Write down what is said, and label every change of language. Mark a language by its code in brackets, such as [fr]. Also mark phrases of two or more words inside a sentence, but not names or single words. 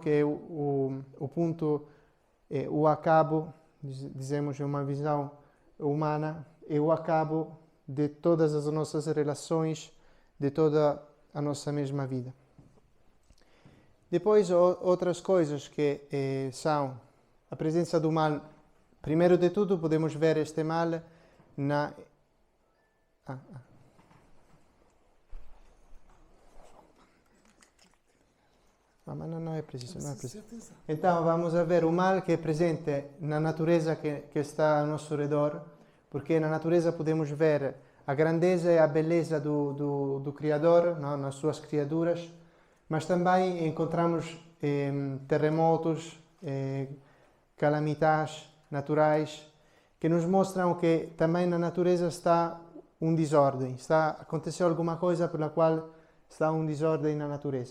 [pt] Que é o ponto, o acabo, dizemos, uma visão humana, é o acabo de todas as nossas relações, de toda a nossa mesma vida. Depois, outras coisas que são a presença do mal. Primeiro de tudo, podemos ver este mal [it] Ma non è preciso, non è preciso. [pt] Então, vamos a ver o mal que é presente na natureza que está ao nosso redor, porque na natureza podemos ver a grandeza e a beleza do Criador, não? Nas suas criaturas, mas também encontramos terremotos, calamidades naturais, que nos mostram que também na natureza está desordem, aconteceu alguma coisa pela qual está desordem na natureza.